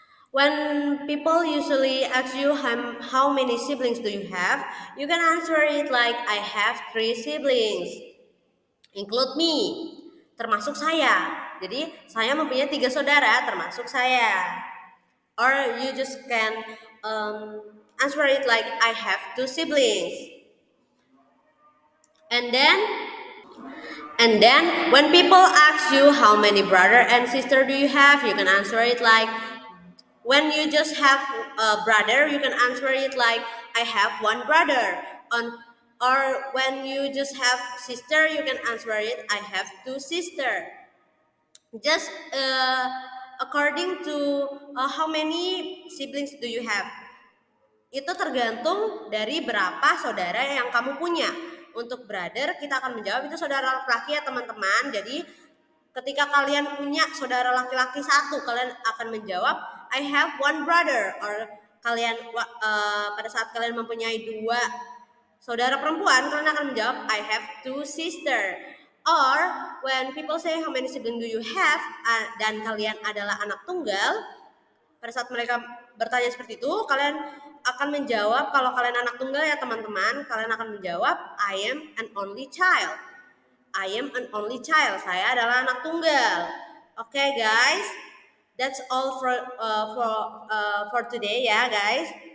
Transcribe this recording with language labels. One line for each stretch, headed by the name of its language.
English: When people usually ask you how many siblings do you have, you can answer it like I have 3 siblings, include me,
Indonesian: termasuk saya. Jadi saya mempunyai 3 saudara, termasuk saya.
English: Or you just can answer it like I have 2 siblings. And then when people ask you how many brother and sister do you have, you can answer it like when you just have a brother, you can answer it like I have 1 brother. Or when you just have sister, you can answer it I have 2 sisters. Just according to how many siblings do you have.
Indonesian: Itu tergantung dari berapa saudara yang kamu punya. Untuk brother, kita akan menjawab itu saudara laki-laki ya teman-teman. Jadi ketika kalian punya saudara laki-laki 1, kalian akan menjawab
English: I have 1 brother.
Indonesian: Or kalian pada saat kalian mempunyai 2 saudara perempuan, kalian akan menjawab
English: I have 2 sisters.
Indonesian: Or
English: when people say how many siblings do you have,
Indonesian: dan kalian adalah anak tunggal, pada saat mereka bertanya seperti itu, kalian akan menjawab, kalau kalian anak tunggal ya teman-teman, kalian akan menjawab
English: I am an only child. I am an only child.
Indonesian: Saya adalah anak tunggal.
English: Okay, guys, that's all for today ya, guys.